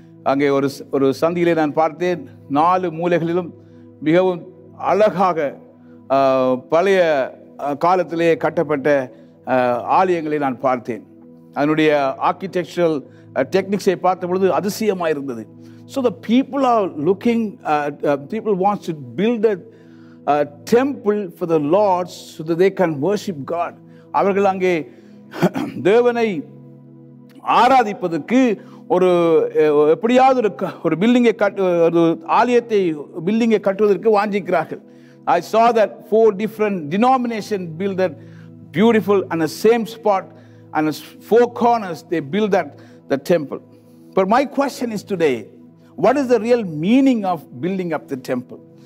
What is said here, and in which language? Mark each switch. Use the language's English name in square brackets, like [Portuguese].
[Tamil] அங்கே ஒரு சந்தியிலே நான் பார்த்தேன், 4 மூலைகளிலும் மிகவும் அழகாக பழைய காலத்திலே கட்டப்பட்ட ஆலயங்களை நான் பார்த்தேன். அதனுடைய ஆர்கிடெக்சரல் டெக்னிக்ஸை பார்த்த பொழுது அதிசயமாக இருந்தது. [English] So the people are looking, people wants to build a temple for the Lord so that they can worship God. [Tamil] அவர்கள் அங்கே தேவனை ஆராதிப்பதற்கு ஒரு எப்படியாவது ஒரு பில்டிங்கை ஒரு ஆலயத்தை பில்டிங்கை கட்டுவதற்கு வாஞ்சிக்கிறார்கள். [English] I saw that 4 different denominations build that beautiful and the same spot and 4 corners they build that the temple. But my question is today, what is the real meaning of building up the temple?